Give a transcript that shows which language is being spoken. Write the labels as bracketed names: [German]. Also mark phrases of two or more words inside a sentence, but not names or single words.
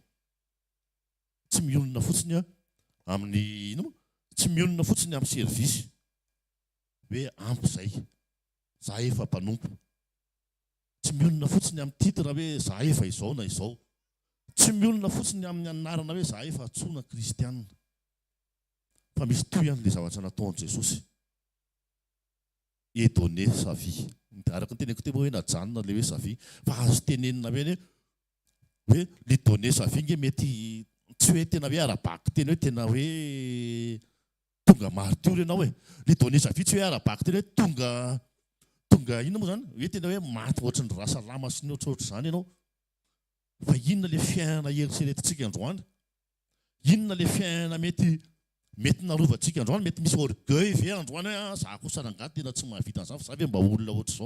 [Malagasy] Tsy mionona fotsiny amin'ny tsy mionona fotsiny amin'ny servisy hoe ampy zay, za efa mpanompo. Tsy mionona fotsiny amin'ny titra hoe za efa izao na izao. Tsy mionona fotsiny amin'ny anarana hoe za efa tsona kristianina. Fa misy toy an'le zavatra nataon'i Jesosy. [French] Et donner sa vie. [Malagasy] Araka ny teneniko teo hoe najanona le hoe [French] sa vie, [Malagasy] fa azo tenenina hoe le [French] donner sa vie [Malagasy] nge mety tsy hoe tena hoe arabaky teny hoe tena hoe tonga martyr ianao hoe le [French] donner sa vie, [Malagasy] tsy hoe arabaky teny hoe tonga inona moa zany hoe tena hoe maty ohatry ny rasalama sy ny ohatrohatry zany ianao. Fa inona le fiainana eritreretintsika androany, inona le fiainana mety narovantsika androany, mety misy orgueil ve androany hoe za kosa rangaha tena tsy mahavita an'izany, fa za ve mba olona ohatr'izao.